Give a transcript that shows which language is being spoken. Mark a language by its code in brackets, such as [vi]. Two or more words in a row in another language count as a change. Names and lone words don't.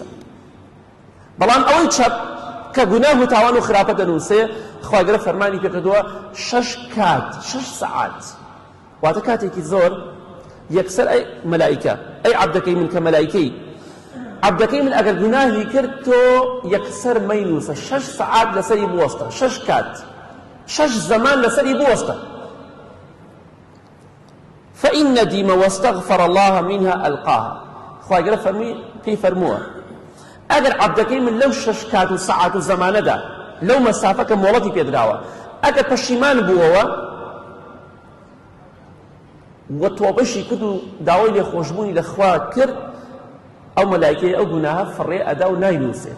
[ckb] بەڵام ئەوەی چەپ کە گوناه و تاوان و خراپە دەنووسێ خوای گەورە فەرمانی پێکردووە 6 کات 6 سەعات، واتە کاتێکی زۆر یەکسەر ئەی مەلایکە ئەی عەبدەکەی من کە مەلایکەی عەبدەکەی من ئەگەر گوناهی کرد تۆ یەکسەر مەینووسە 6 سەعات لەسەری بوەستە، 6 کات 6 زەمان لەسەری بوەستە. [ar] فإن ندم واستغفر الله منها ألقاها. [ckb] خوای گەورە پێی فەرمووە ئەگەر عەبدەکەی من لەو 6 کات و سەعات و زەمانەدا لەو مەسافەکە مۆڵەتی پێدراوە ئەگەر پەشیمان بووەوە و تۆبەشی کرد و داوای لێخۆشبوونی لە خوا کرد، ئەو مەلایکەی ئەو گوناهە فڕێ ئەدا و ناینووسێت.